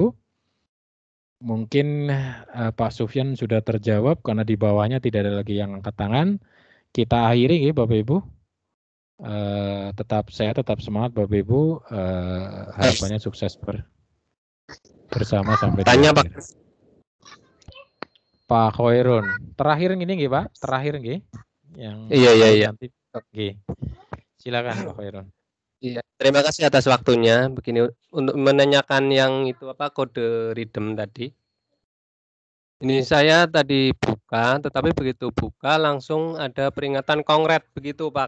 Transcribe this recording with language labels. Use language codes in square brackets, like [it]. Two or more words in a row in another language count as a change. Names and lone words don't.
[id] Mungkin Pak Sufyan sudah terjawab karena di bawahnya tidak ada lagi yang angkat tangan. Kita akhiri ya Bapak Ibu. Saya tetap semangat Bapak Ibu. Harapannya sukses bersama sampai di akhir. Pak Khairun, terakhir gini nggih Pak, terakhir nggih. Yang Iya. Nanti oke. Silakan Pak Khairun. Iya, terima kasih atas waktunya. Begini untuk menanyakan yang itu apa kode redeem tadi. Ini saya tadi buka, tetapi begitu buka langsung ada peringatan kongret begitu Pak.